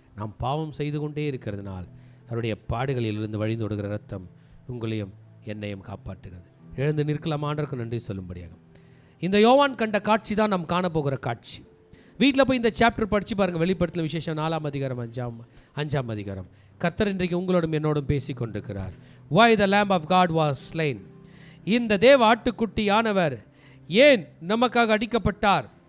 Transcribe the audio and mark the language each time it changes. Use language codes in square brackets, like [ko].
[ta] நாம் பாவம் செய்து கொண்டே இருக்கிறதுனால் அவருடைய பாடுகளிலிருந்து வழிந்தோடுகிற ரத்தம் உங்களையும் என்னையும் காப்பாற்றுகிறது. எழுந்து நிற்கலாம், ஆண்டவருக்கு நன்றி சொல்லும்படியாக. இந்த யோவான் கண்ட காட்சி தான் நாம் காணப்போகிற காட்சி. வீட்டில் போய் இந்த சாப்டர் படித்து பாருங்கள். வெளிப்படுத்தல் விசேஷம் 4ஆம் அதிகாரம் 5ஆம் அதிகாரம். கர்த்தர் இன்றைக்கு உங்களோடும் என்னோடும் பேசி கொண்டிருக்கிறார். [en] Why the Lamb of God was slain. [ta] இந்த தேவ ஆட்டுக்குட்டியானவர் ஏன் நமக்காக அடிக்கப்பட்டார்?